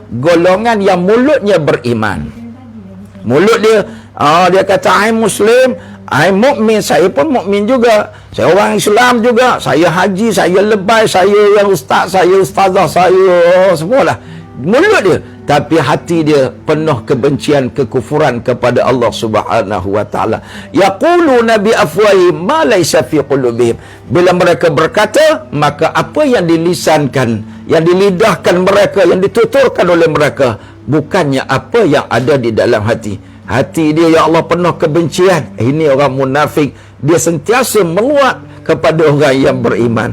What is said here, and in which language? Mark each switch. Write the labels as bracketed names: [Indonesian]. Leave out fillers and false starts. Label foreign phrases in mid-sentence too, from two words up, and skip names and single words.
[Malay] Golongan yang mulutnya beriman. Mulut dia, dia kata I Muslim, I mukmin, saya pun mukmin juga. Saya orang Islam juga. Saya haji, saya lebay, saya yang ustaz, saya ustazah, saya semualah. Mulut dia, tapi hati dia penuh kebencian, kekufuran kepada Allah Subhanahu wa taala. [Arabic] يقولون بأفواههم ما ليس في قلوبهم. [Malay] Bila mereka berkata, maka apa yang dilisankan, yang dilidahkan mereka, yang dituturkan oleh mereka, bukannya apa yang ada di dalam hati. Hati dia, [Arabic] يا الله, [Malay] penuh kebencian. Ini orang munafik. Dia sentiasa meluat kepada orang yang beriman.